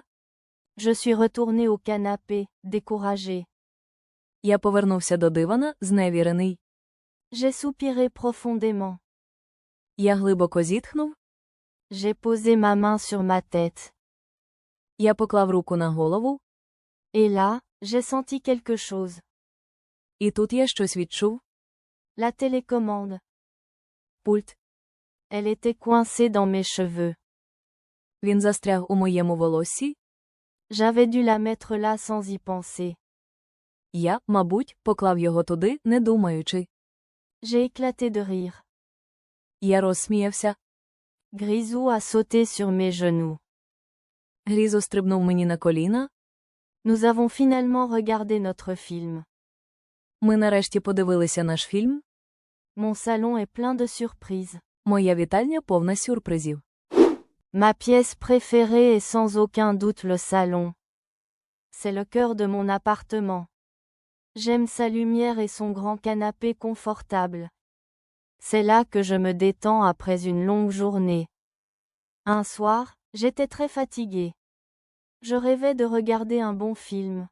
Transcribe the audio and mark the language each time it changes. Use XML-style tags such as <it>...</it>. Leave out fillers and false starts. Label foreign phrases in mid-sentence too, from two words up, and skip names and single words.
<fr>Je suis retourné au canapé, découragé.</fr> <uk>Я повернувся до дивана, зневірений.</uk> <fr>J'ai soupiré profondément.</fr> <uk>Я глибоко зітхнув.</uk> <fr>J'ai posé ma main sur ma tête.</fr> <uk>Я поклав руку на голову.</uk> <fr>Et là, j'ai senti quelque chose.</fr> <uk>І тут я щось відчув.</uk> <fr>La télécommande.</fr> <uk>Пульт.</uk> <fr>Elle était coincée dans mes cheveux.</fr> <uk>Він застряг у моєму волоссі.</uk> <fr>J'avais dû la mettre là sans y penser.</fr> <uk>Я, мабуть, поклав його туди, не думаючи.</uk> <fr>J'ai éclaté de rire.</fr> <uk>Я розсміявся.</uk> <fr>Grisou a sauté sur mes genoux.</fr> <uk>Грізо стрибнув мені на коліна.</uk> <fr>Nous avons finalement regardé notre film.</fr> <uk>Ми нарешті подивилися наш фільм.</uk> <fr>Mon salon est plein de surprises.</fr> <uk>Моя вітальня повна сюрпризів.</uk> <fr>Ma pièce préférée est sans aucun doute le salon. C'est le cœur de mon appartement. J'aime sa lumière et son grand canapé confortable. C'est là que je me détends après une longue journée. Un soir, j'étais très fatiguée. Je rêvais de regarder un bon film.</fr>